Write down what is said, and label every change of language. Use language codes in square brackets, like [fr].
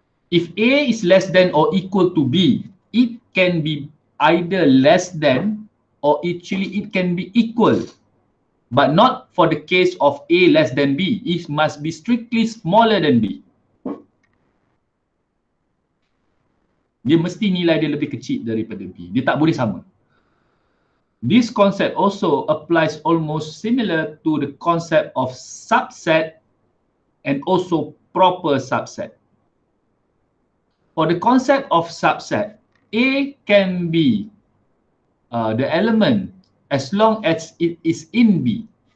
[en] If A is less than or equal to B, it can be either less than or actually it can be equal. But not for the case of A less than B. It must be strictly smaller than B. [ms] Dia mesti nilai dia lebih kecil daripada B. Dia tak boleh sama. [en] This concept also applies almost similar to the concept of subset and also proper subset. For the concept of subset, A can be the element as long as it is in B.